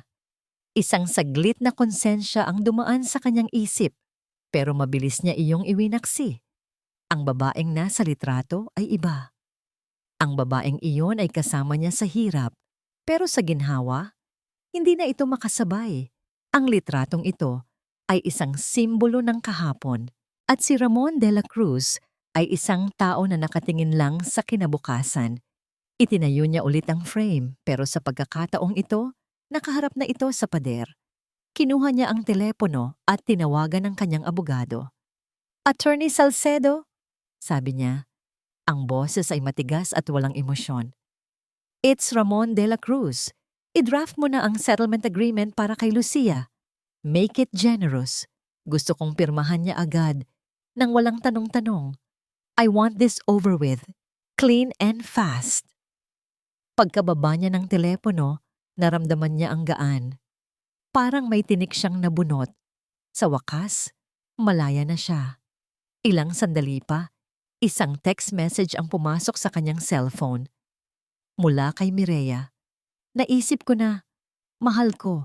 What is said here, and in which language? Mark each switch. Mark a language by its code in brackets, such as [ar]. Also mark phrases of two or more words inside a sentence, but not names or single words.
[tl] Isang saglit na konsensya ang dumaan sa kanyang isip, pero mabilis niya iyong iwinaksi. Ang babaeng nasa litrato ay iba. Ang babaeng iyon ay kasama niya sa hirap, pero sa ginhawa, hindi na ito makasabay. Ang litratong ito ay isang simbolo ng kahapon at si Ramon de la Cruz ay isang tao na nakatingin lang sa kinabukasan. Itinayo niya ulit ang frame pero sa pagkakataong ito, nakaharap na ito sa pader. Kinuha niya ang telepono at tinawagan ang kanyang abogado. "Attorney Salcedo," sabi niya. Ang boses ay matigas at walang emosyon. [en] "It's Ramon de la Cruz. [tl] I-draft mo na ang [en] settlement agreement [tl] para kay Lucia. [en] Make it generous. [tl] Gusto kong pirmahan niya agad, nang walang tanong-tanong. [en] I want this over with. Clean and fast." [tl] Pagkababa niya ng telepono, naramdaman niya ang gaan. Parang may tinik siyang nabunot. Sa wakas, malaya na siya. Ilang sandali pa, isang text message ang pumasok sa kanyang cellphone. Mula kay Mireya. "Naisip ko na, mahal ko.